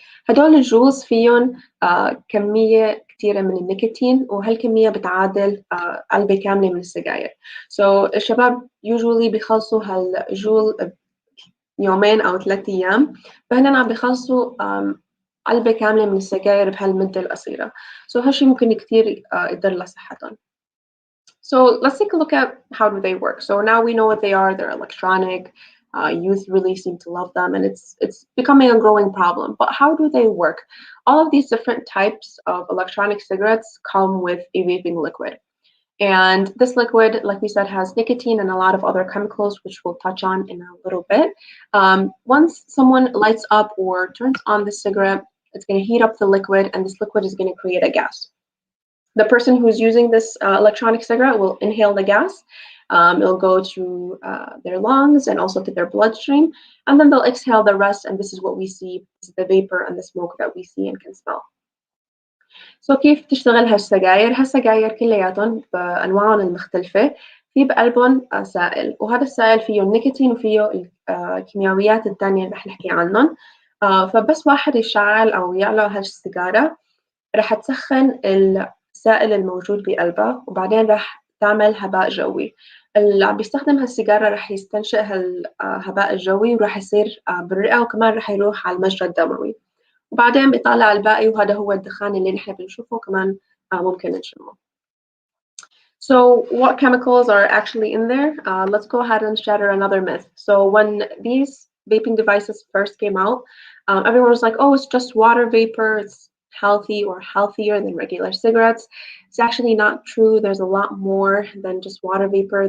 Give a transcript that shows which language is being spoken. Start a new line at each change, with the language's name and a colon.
Arabic: هدول الجولز فيهم كمية كتيرة من النيكوتين، وهالكمية بتعادل علبة كاملة من السجاير. الشباب
English: usually
Arabic: بيخلصوا هالجول يومين أو 3 أيام، فهنا عم بيخلصوا علبة كاملة من السجاير بهالمدة القصيرة. هالشي ممكن كتير يضر لصحتهم.
English: Let's take a look at how do they work. Now we know what they are. They're electronic. Youth really seem to love them, and it's becoming a growing problem. But how do they work? All of these different types of electronic cigarettes come with a vaping liquid. And this liquid, like we said, has nicotine and a lot of other chemicals, which we'll touch on in a little bit. Once someone lights up or turns on the cigarette, it's going to heat up the liquid, and this liquid is going to create a gas. The person who's using this electronic cigarette will inhale the gas. It'll go to their lungs and also to their bloodstream, and then they'll exhale the rest, and this is what we see, this is the vapor and the smoke that we see and can smell.
Arabic: كيف تشتغل هالسجاير؟ هالسجاير كلياتهم بأنواعهم المختلفة في بقلبهم سائل، وهذا السائل فيه النيكوتين وفيه الكيميائيات الثانية اللي رح نحكي عنهم. فبس واحد يشعل أو يعلق هالسيجارة رح تسخن السائل الموجود بقلبها، وبعدين رح تعمل هباء جوي. اللي عم بيستخدم هالسيجارة رح يستنشق هالهباء الجوي، ورح يصير بالرئة، وكمان رح يروح على المجرى الدموي، وبعدين بيطلع الباقي، وهذا هو الدخان اللي نحن بنشوفه كمان ممكن نشمه.
English: What chemicals are actually in there? Let's go ahead and shatter another myth. When these vaping devices first came out, everyone was like, oh, it's just water vapor, it's healthy or healthier than regular cigarettes. It's actually not true. There's a lot more than just water vapor.